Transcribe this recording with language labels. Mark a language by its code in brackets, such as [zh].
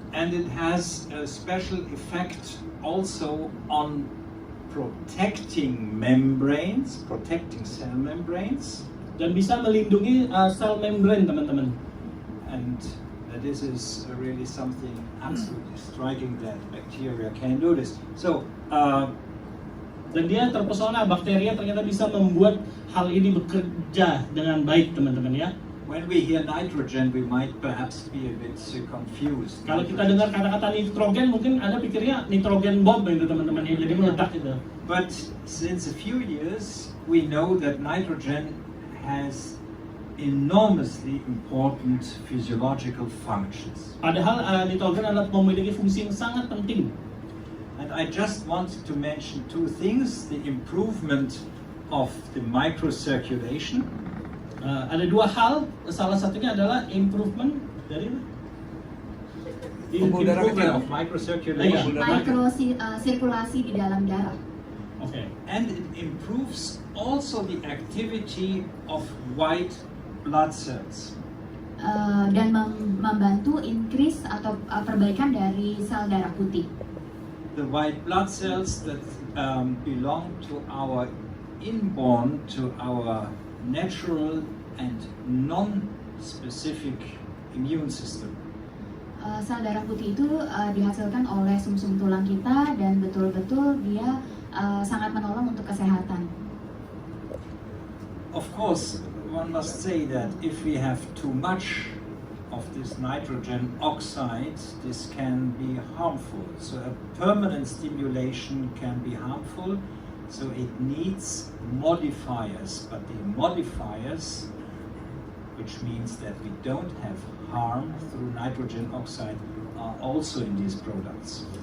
[en] And it has a special effect also on protecting membranes, protecting cell membranes. [id] Dan bisa melindungi sel membran teman-teman. [en] And this is really something absolutely striking that bacteria can do this. So [id] dan dia terpesona, bakteri ternyata bisa membuat hal ini bekerja dengan baik teman-teman ya. [en] When we hear nitrogen, we might perhaps be a bit confused. [id] Kalau kita dengar kata-kata nitrogen, mungkin Anda pikirnya nitrogen bomb itu teman-teman ya, jadi meledak itu. [en] But since a few years, we know that nitrogen has enormously important physiological functions. [id] Padahal nitrogen adalah memiliki fungsi yang sangat penting. [en] And I just wanted to mention two things: the improvement of the microcirculation. [id] Ada dua hal, salah satunya adalah improvement dari [en] improvement of microcirculation. [id] Sirkulasi di dalam darah. [en] Okay. And it improves also the activity of white blood cells. [id] Dan membantu increase atau perbaikan dari sel darah putih. [en] The white blood cells that belong to our inborn, to our natural and non-specific immune system. [id] Sel darah putih itu dihasilkan oleh sumsum tulang kita dan betul-betul dia sangat menolong untuk kesehatan. [en] of course, one must say that if we have too much of this nitrogen oxide, this can be harmful. So a permanent stimulation can be harmful. So it needs modifiers, but the modifiers, which means that we don't have harm through nitrogen oxide, are also in these products.